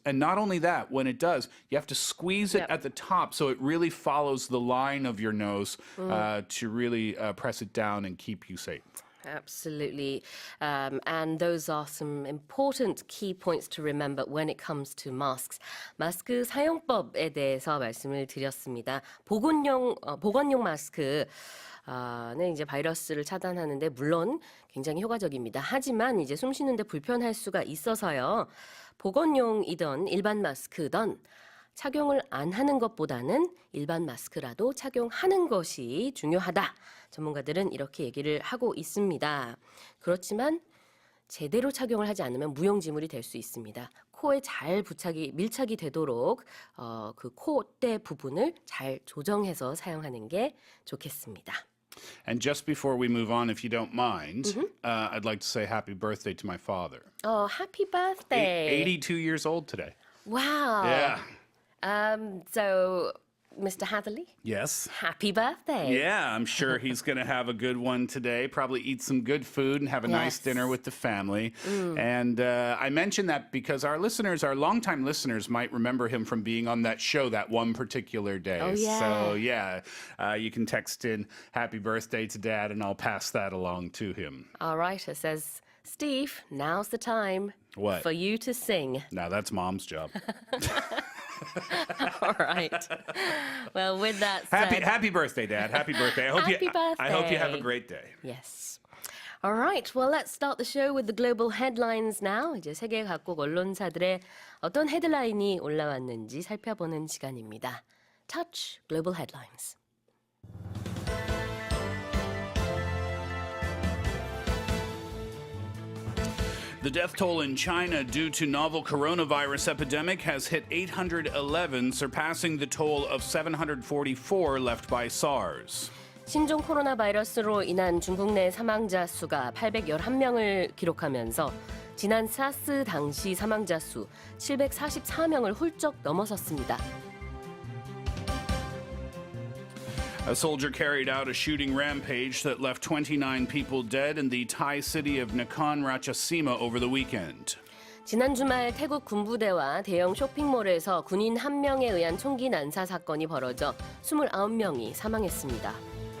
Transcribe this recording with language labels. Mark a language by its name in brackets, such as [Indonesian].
[English] And not only that, when it does, you have to squeeze it at the top so it really follows the line of your nose to really press it down and keep you safe. Absolutely. And those are some important key points to remember when it comes to masks. [Korean] 마스크 사용법에 대해서 말씀을 드렸습니다. 보건용 마스크는 이제 바이러스를 차단하는데 물론 굉장히 효과적입니다. 하지만 이제 숨 쉬는데 불편할 수가 있어서요. 보건용이던 일반 마스크든 착용을 안 하는 것보다는 일반 마스크라도 착용하는 것이 중요하다. 전문가들은 이렇게 얘기를 하고 있습니다. 그렇지만 제대로 착용을 하지 않으면 무용지물이 될 수 있습니다. 코에 잘 밀착이 되도록 그 콧대 부분을 잘 조정해서 사용하는 게 좋겠습니다. [English] And just before we move on, if you don't mind, I'd like to say happy birthday to my father. Oh, happy birthday. 82 years old today. Wow. Yeah. So, Mr. Hatherley? Yes. Happy birthday. Yeah, I'm sure he's going to have a good one today. Probably eat some good food and have a nice dinner with the family. And I mention that because our longtime listeners might remember him from being on that show that one particular day. Oh, yeah. So, you can text in happy birthday to Dad and I'll pass that along to him. All right, it says, Steve, now's the time What? for you to sing. Now, that's Mom's job. All right. Well, with that said... Happy birthday, Dad. Happy birthday. I hope you have a great day. Yes. All right. Well, let's start the show with the global headlines now. [Korean] 이제 세계 각국 언론사들의 어떤 헤드라인이 올라왔는지 살펴보는 시간입니다. [English] Touch Global Headlines. The death toll in China due to novel coronavirus epidemic has hit 811, surpassing the toll of 744 left by SARS. [Korean] 신종 코로나 바이러스로 인한 중국 내 사망자 수가 811명을 기록하면서 지난 사스 당시 사망자 수 744명을 훌쩍 넘어섰습니다. [English] A soldier carried out a shooting rampage that left 29 people dead in the Thai city of Nakhon Ratchasima over the weekend. [Korean] 지난 주말 태국 군부대와 대형 쇼핑몰에서 군인 1명에 의한 총기 난사 사건이 벌어져 29명이 사망했습니다.